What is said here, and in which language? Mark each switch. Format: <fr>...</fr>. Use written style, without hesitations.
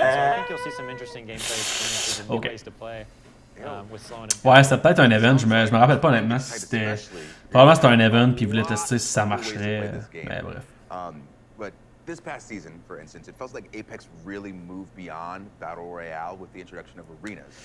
<en>So I think you'll see some interesting gameplay experiences and new ways to play with slowing it down.</en> <fr>Ouais, c'était peut-être un event, je me rappelle pas honnêtement si c'était... Probablement c'était un event, puis ils voulaient tester si ça marcherait, mais bref.</fr> <en>But this past season, for instance, it felt like Apex really moved beyond Battle Royale with the introduction of arenas.</en>